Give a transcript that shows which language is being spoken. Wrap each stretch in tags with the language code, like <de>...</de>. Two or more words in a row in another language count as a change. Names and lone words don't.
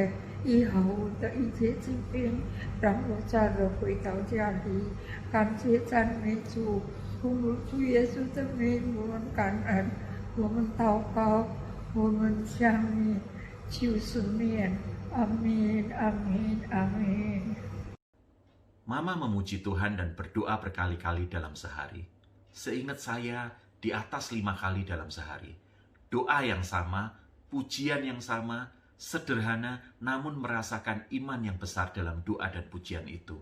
<zh>医好我的一切疾病，让我早日回到家里。感谢赞美主，奉主耶稣的名，我们感恩，我们祷告，我们向你求赦免。阿 min, amin, amin.</zh> <id>Mama memuji Tuhan dan berdoa berkali-kali dalam sehari. Seingat saya, di atas 5 kali dalam sehari. Doa yang sama, pujian yang sama, sederhana namun merasakan iman yang besar dalam doa dan pujian itu.</id>